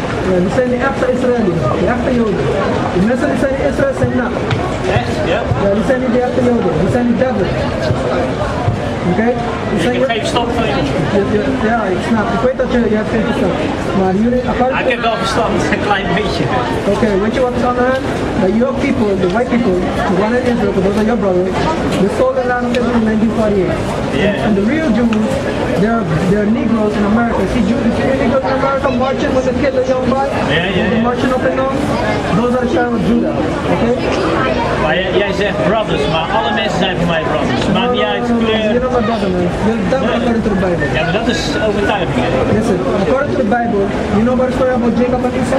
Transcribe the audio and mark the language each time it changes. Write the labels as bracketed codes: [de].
[nl] Ja, die zijn de echte Israëli's, de echte Joden. De mensen die zijn in Israël zijn nat. Echt? Ja? Ja, die zijn niet de echte Joden, die zijn die devil. Oké? Ik heb geen verstand van je. Ja, ik snap. Ik weet dat je hebt geen verstand. Maar jullie... Ik heb wel verstand, een klein beetje. Okay, weet je wat is aan de hand? [en] That your people, the white people, the one in Israel, those are your brothers, they stole the land of Israel in 1948. Yeah. And the real Jews, they're Negroes in America. See Negroes in America marching with the kid, the young boy? They're marching up and down. Those are the child of Judah. Okay? [nl] Maar jij zegt brothers, maar alle mensen zijn voor mij brothers. Maakt niet uit kleur. [en] You're not my brother, man. That's according to the Bible. [nl] Ja, maar dat is overtuiging. [en] Listen, according to the Bible, you know about the story about Jacob and Esau?